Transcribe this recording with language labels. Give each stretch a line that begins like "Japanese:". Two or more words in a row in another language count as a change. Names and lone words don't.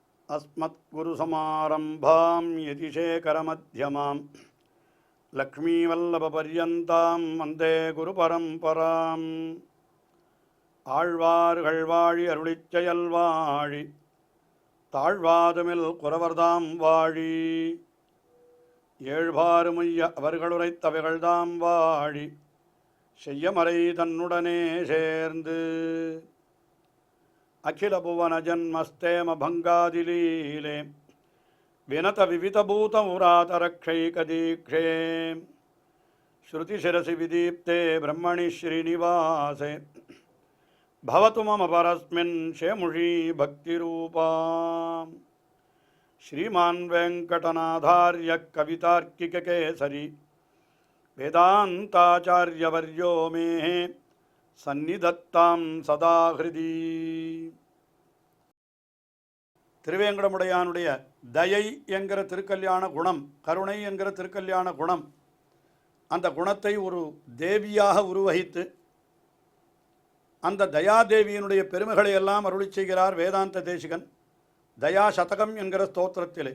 Sanskrit: अस्मत्गुरुसमारम्भां यतिशेखरमध्यमां लक्ष्मीवल्लभपर्यन्तां वन्दे गुरुपरम्पराम्
Tamil: ஆழ்வார்கள் வாழி அருளிச்செயல் வாழி தாழ்வாதுமில் குறவர்தாம் வாழி ஏழ்பாறுமைய அவர்களுரைத்தவைகள்தாம் வாழி செய்யமறை தன்னுடனே சேர்ந்து
Sanskrit: अखिल भुवन जन्मस्थेम भङ्गादिलीले विनत विविधभूत व्रातरक्षैकदीक्षे श्रुतिशिरसि विदीप्ते ब्रह्मणि श्रीनिवासे भवतु मम परस्मिन् शेमुषी भक्तिरूपा श्रीमान् वेङ्कटनाथार्य कवितार्किककेसरी वेदान्ताचार्यवर्यो मे सन्निधत्तां सदा हृदि.
Tamil: திருவேங்கடமுடையானுடைய தயை என்கிற திருக்கல்யாண குணம், கருணை என்கிற திருக்கல்யாண குணம், அந்த குணத்தை ஒரு தேவியாக உருவகித்து அந்த தயாதேவியினுடைய பெருமைகளை எல்லாம் அருளி செய்கிறார் வேதாந்த தேசிகன் தயா சதகம் என்கிற ஸ்தோத்திரத்திலே.